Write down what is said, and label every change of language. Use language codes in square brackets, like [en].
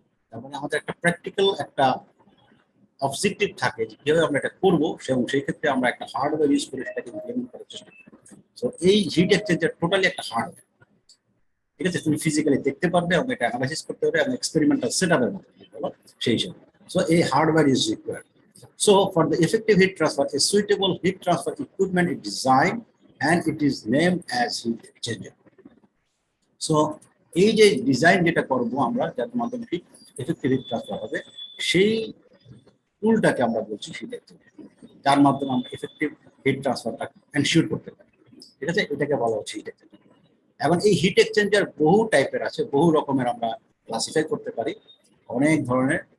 [bn] তার মানে আমাদের একটা প্র্যাকটিক্যাল একটা অবজেক্টিভ থাকে যে কিভাবে আমরা এটা করবো, এবং সেই ক্ষেত্রে আমরা একটা হার্ডওয়্যার ইউজ করে সেটাকে ইমপ্লিমেন্ট করার চেষ্টা করি। তো এই হিট এক্সচেঞ্জার টোটালি একটা হার্ডওয়্যার। ঠিক আছে, তুমি ফিজিক্যালি দেখতে পারবে এবং এটা অ্যানালাইসিস করতে পারবে এবং এক্সপেরিমেন্টাল সেটআপের মতো বলো সেই হিসাবে। [en] So এই hardware is required. So for the effective heat transfer, a suitable heat transfer equipment is designed and it is named as heat exchanger. [bn] So এই যে ডিজাইন যেটা করবো আমরা, যার মাধ্যমে হিট এফেক্টিভ হিট ট্রান্সফার হবে, সেই টুলটাকে আমরা বলছি হিট এক্সচেঞ্জার, যার মাধ্যমে আমরা এফেক্টিভ হিট ট্রান্সফারটা এনশিওর করতে পারি। ঠিক আছে, এটাকে বলা হচ্ছে হিট এক্সচেঞ্জার। এখন এই হিট এক্সচেঞ্জার বহু টাইপের আছে, বহু রকমের আমরা ক্লাসিফাই করতে পারি, অনেক ধরনের।